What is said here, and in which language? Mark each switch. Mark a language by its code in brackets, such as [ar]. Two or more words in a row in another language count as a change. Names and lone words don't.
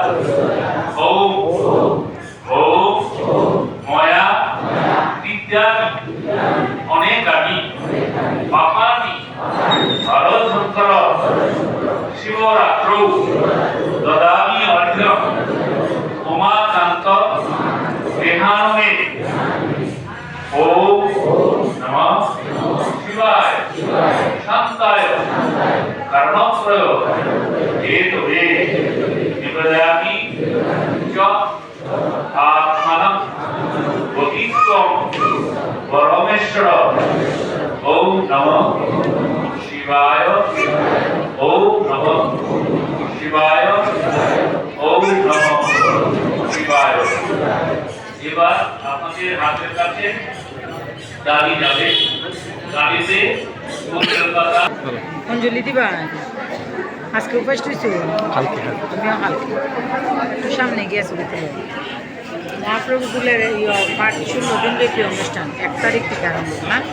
[sa] ওম ওম ময়া বিদ্যানি অনেকানি পাপানি হরশঙ্কর শিবরাত্রৌ দদামি অর্ঘ্যম উমাকান্ত গৃহাণমে। ওম নমঃ শিবায় শান্তায় কর্ণত্রয় হেতবে নিবেদয়ামি চ আত্মনঃ বহিঃত্বং পরমেশ্বর। ওম নমঃ শিবায়। ওম নমঃ শিবায়। ওম নমঃ শিবায়। [bn] এবার আপনাদের হাতের কাছে দাঁড়ি যাবে। দাঁড়িতে অঞ্জলি দিবা। আজকে উপাস হয়েছে তুমিও হালকা একটু সামনে গিয়েছো ভিতরে। মহাপ্রভুগুলের পাঠ 16 দিন ব্যাপী অনুষ্ঠান 1 তারিখ থেকে আরম্ভ না।